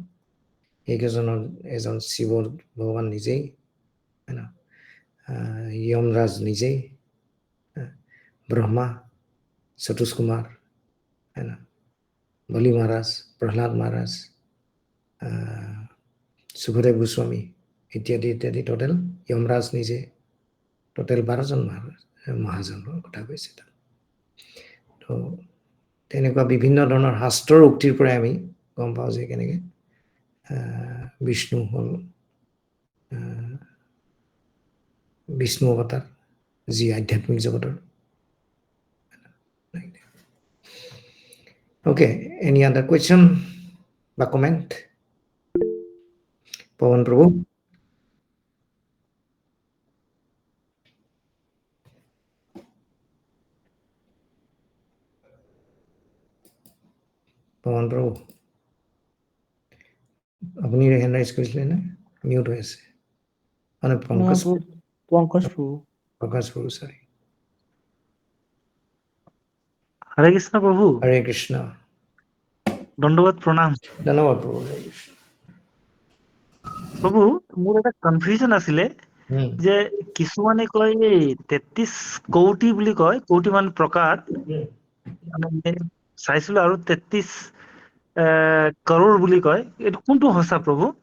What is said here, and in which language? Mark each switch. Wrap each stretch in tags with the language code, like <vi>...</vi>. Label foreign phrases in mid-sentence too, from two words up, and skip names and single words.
<as>সেইকেইজনৰ এজন শিৱ ভগৱান নিজেই, যমৰাজ নিজেই, ব্ৰহ্মা, সতোষ কুমাৰ, বলি মহাৰাজ, প্ৰহ্লাদ মহাৰাজ, সুখদেৱ গোস্বামী ইত্যাদি ইত্যাদি, টোটেল যমৰাজ নিজে, টোটেল 12জন মহাজনৰ কথা কৈছে তাত। তো তেনেকুৱা বিভিন্ন ধৰণৰ শাস্ত্ৰৰ উক্তিৰ পৰাই আমি গম পাওঁ যে কেনেকৈ বিষ্ণু হ'ল বিষ্ণু অৱতাৰ, যি আধ্যাত্মিক জগতৰ।</as> <en>Okay, any other question বা comment?</en> <as>পৱন প্ৰভু। পৱন প্ৰভু, আপুনি হেণ্ড ৰাইজ কৰিছিলে নে? মিউট হৈ আছে মানে পংকজ প্ৰভু, sorry। হরে কৃষ্ণ প্রভু। হৰে কৃষ্ণ। দণ্ডবাদ প্ৰণাম। ধন্যবাদ প্ৰভু। হৰে কৃষ্ণ। প্ৰভু, মোৰ এটা কনফিউজন আছিলে যে কিছুমানে কয় এই 33 কৌটি বুলি কয়, কৌটি মানে প্ৰকাৰ, মানে চাইছিলো আৰু 33 কৰোৰ বুলি কয়, এইটো কোনটো সঁচা প্ৰভু?</as>